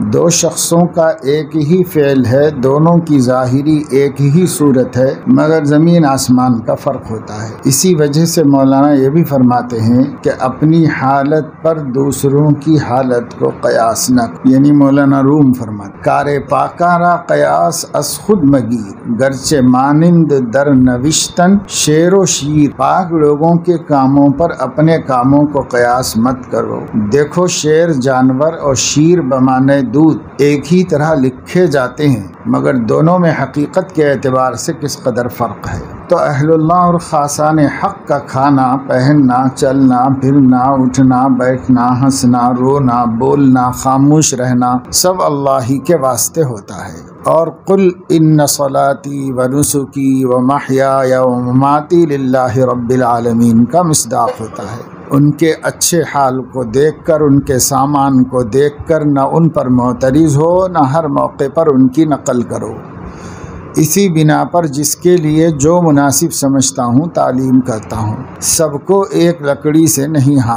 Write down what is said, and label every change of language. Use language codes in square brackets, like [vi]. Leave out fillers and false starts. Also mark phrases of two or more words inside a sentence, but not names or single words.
[ur] دو شخصوں کا ایک ہی فعل ہے، دونوں کی ظاہری ایک ہی صورت ہے، مگر زمین آسمان کا فرق ہوتا ہے۔ اسی وجہ سے مولانا یہ بھی فرماتے ہیں کہ اپنی حالت پر دوسروں کی حالت کو قیاس نہ، یعنی مولانا روم فرماتے [fa] کارے پاکارا قیاس از خود مگیر، گرچہ مانند در نوشتن شیر و شیر۔ [ur] پاک لوگوں کے کاموں پر اپنے کاموں کو قیاس مت کرو۔ دیکھو شیر جانور اور شیر بمانے دودھ ایک ہی طرح لکھے جاتے ہیں، مگر دونوں میں حقیقت کے اعتبار سے کس قدر فرق ہے۔ تو اہل اللہ اور خاصان حق کا کھانا، پہننا، چلنا، پھرنا، اٹھنا، بیٹھنا، ہنسنا، رونا، بولنا، خاموش رہنا سب اللہ ہی کے واسطے ہوتا ہے۔ اور [ar] قل ان صلاتی و نسکی و محیای و مماتی للہ رب العالمین [ur] کا مصداق ہوتا ہے۔ ان کے اچھے حال کو دیکھ کر، ان کے سامان کو دیکھ کر نہ ان پر معترض ہو، نہ ہر موقع پر ان کی نقل کرو۔ اسی بنا پر جس کے لیے جو مناسب سمجھتا ہوں تعلیم کرتا ہوں، سب کو ایک لکڑی سے نہیں ہانکتا۔